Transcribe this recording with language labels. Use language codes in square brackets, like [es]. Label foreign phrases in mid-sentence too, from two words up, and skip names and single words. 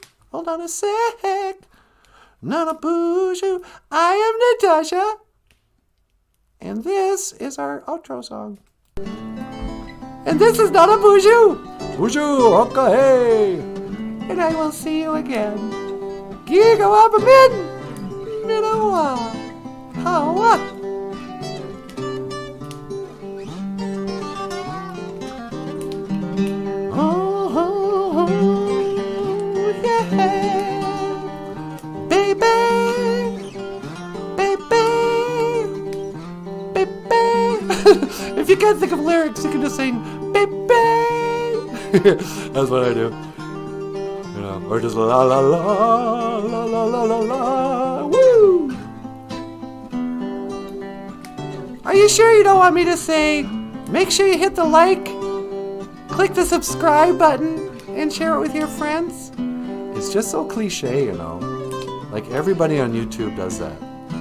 [en] Hold on a sec. NANABOOZHOO. I am Natasha. And this is our outro song. And this is NANABOOZHOO. [lkt] BOOZHOO, hoka hey! [en] And I will see you again. [oj] Gigawabamin! Minawa! Hawa! [en] If you can't think of lyrics, you can just sing, baby. That's what I do. Or just la la la la la la la la. Woo! Are you sure you don't want me to say, make sure you hit the like, click the subscribe button, and share it with your friends? It's just so cliche, Like everybody on YouTube does that.